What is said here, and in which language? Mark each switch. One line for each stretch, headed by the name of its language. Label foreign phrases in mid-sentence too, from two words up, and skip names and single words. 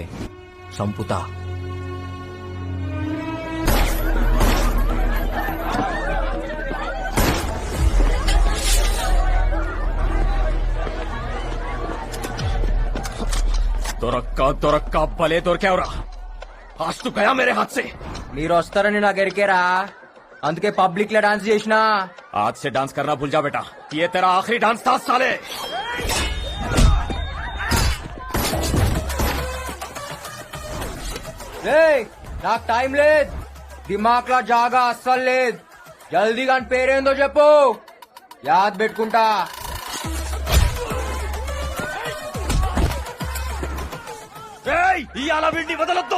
Telugu: సంపుతా. దొరక్క భలే దొరికావురా.
Hindi: आज तो गया मेरे हाथ से.
Telugu: మీరు వస్తారని నాకు ఎరికేరా, అందుకే పబ్లిక్ లో డాన్స్ చేసినా.
Hindi: आज से डांस करना भूल जा बेटा. ये तेरा आखिरी डांस था साले.
Telugu: ఏయ్ నాకు టైం లేదు. దిమాగ్ లా జాగా అస్సలు లేదు. జల్దీగా పేరేందో చెప్పు, యాద్ పెట్టుకుంటా. ఇవాళ వీడిని వదలొద్దు.